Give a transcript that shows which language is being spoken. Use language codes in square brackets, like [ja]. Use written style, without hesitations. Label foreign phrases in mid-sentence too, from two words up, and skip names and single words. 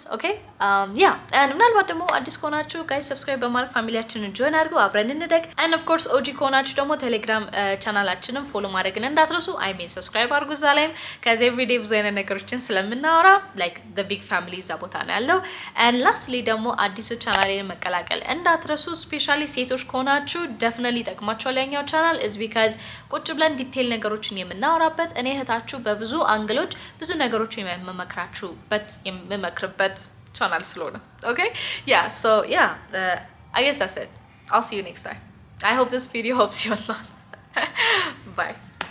[en] okay yeah and [am] ምናልባት ደግሞ አዲስ ከሆናችሁ [en] guys subscribe [am] በማድረግ ፋሚሊያችንን join አድርጉ አብረን እንደግ [en] and of course OG [am] ከሆናችሁ ደግሞ ቴሌግራም ቻናላችንን follow ማድረግን እንዳትረሱ [en] I mean [am] subscribe አድርጉ እዛ ላይም ከዚ everyday ብዙ አይነት ነገሮችን ስለምናወራ [en] like the big family [am] እዛ ቦታ ነው ያለው [en] and lastly [am] ደግሞ አዲሱ ቻናሌን መቀላቀል እንዳትረሱ [en] especially [am] ሴቶች ከሆናችሁ [en] definitely [am] ይጠቅማችኋል ያኛው ቻናል [en] is because [am] ቁጭ ብለን ዲቴል ነገሮችን የምናወራበት እኔ እህታችሁ በብዙ አንግሎች ብዙ ነገሮችን የምመክራችሁበት የምመክርበት [en] channel ስለሆነ okay yeah so yeah I guess that's it I'll see you next time I hope this video helps you a lot bye